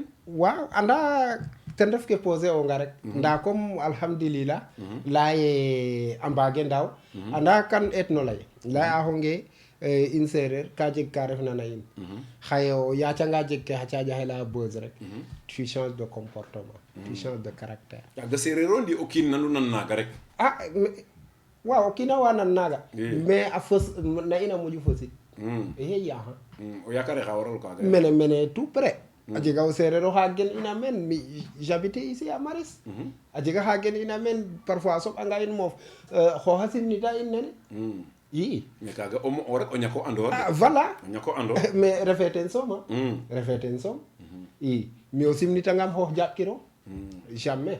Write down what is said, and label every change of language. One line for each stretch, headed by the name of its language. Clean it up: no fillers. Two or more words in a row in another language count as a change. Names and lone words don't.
Serer: waaw anda ten ref ke poser onga rek nda comme alhamdulillah laye a mbaage ndaaw anda kan eetno lay axonge in sereer ka jeg ka refna na in xaye o yacanga jeg ke xa caƴaxe leya buzz rek
French: tu changes de comportement tu changes de caractère
Serer: yaaga sereer o ndi o kiin nanu nan naaga rek waaw o kiina wa nan naaga mais a fos na in a moƴu fosit yaxa o yakare xa waral kaaga mene
French: tout près
Serer: a jega o sereer oxa gen ina meen mi
French: j'habite ici à Maris
Serer: a jega xa gen ina meen parfois a soɓanga in moof xooxa simnita in nene mais kaaga o rek o ñako andoor voilà o ñako andoor mais refe ten soom refe ten soom mais o simnitangam xoox jaaɓkiro jamais